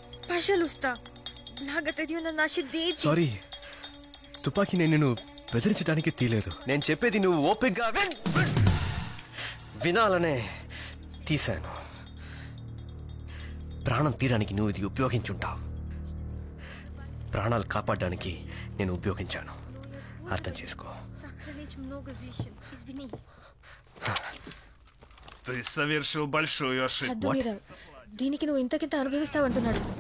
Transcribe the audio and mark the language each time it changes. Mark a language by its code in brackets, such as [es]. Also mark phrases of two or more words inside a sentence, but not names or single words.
[te] సారీ, తుపాకీ నేను బెదిరించడానికి తీలేదు. నేను చెప్పేది నువ్వు ఓపికగా వినాలనే తీశాను. ప్రాణం తీయడానికి నువ్వు ఇది ఉపయోగించుంటావు. ప్రాణాలు కాపాడడానికి నేను ఉపయోగించాను, అర్థం చేసుకో. [ru] Ты совершил большую ошибку. [te] దీనికి నువ్వు ఇంతకింత అనుభవిస్తావంటున్నాడు.